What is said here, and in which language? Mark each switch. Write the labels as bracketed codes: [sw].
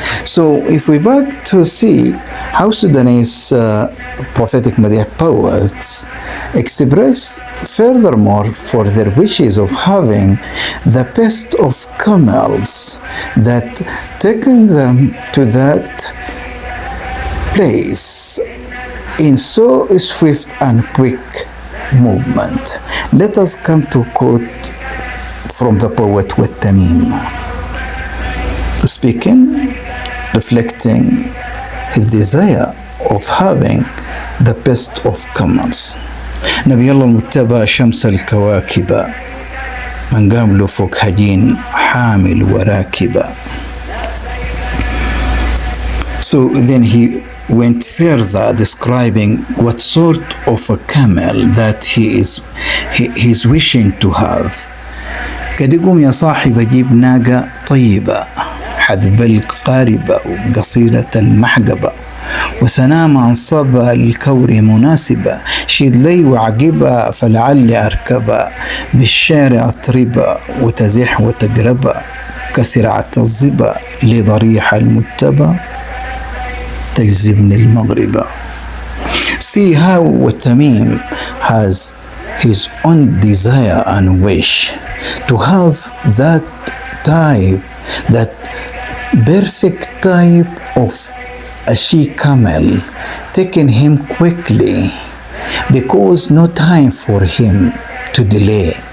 [en] So if we back to see how Sudanese prophetic Madih poets express furthermore for their wishes of having the best of camels that taken them to that place in so swift and quick movement. Let us come to quote from the poet Wat Tamim, speaking, reflecting his desire of having the best of camels. [ar] نبي الله المتبع شمس الكواكب من قام له فوق هجين حامل وراكبة. [en] So then he went further describing what sort of a camel that he is wishing to have. [ar] قد يقوم يا صاحب أجيب ناقة طيبة حد بلق قاربة وقصيرة المحقبة وسنام عن صبا الكور مناسبة شيد لي وعقبة فلعلي أركبة بالشارع أطربة وتزح وتقربة كسرعة الظبة لضريح المتبة تجذبني المغربة. [en] See how Tamim has his own desire and wish to have that type, that perfect type of a she camel, taking him quickly because no time for him to delay.